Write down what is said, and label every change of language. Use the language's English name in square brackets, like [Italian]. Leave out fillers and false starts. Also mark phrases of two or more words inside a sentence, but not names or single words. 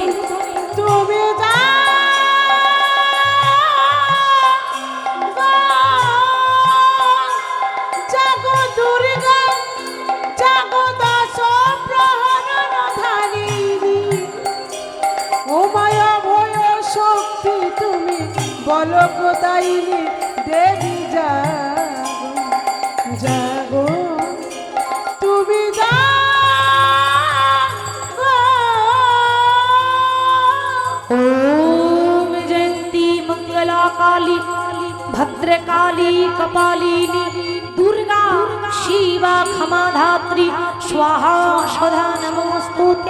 [Bangla] তুমি জাগো দুর্গা, জাগো দশ প্রহরণধারিণী, ও মায়া ভয় শক্তি তুমি বল প্রদায়িনী দেবী জাগো। জাগো তুমি [Sanskrit] ओम जयंती मंगला काली भद्रकाली कपालिनी दुर्गा शिवा क्षमा धात्री स्वाहा स्वधा नमोस्तुते।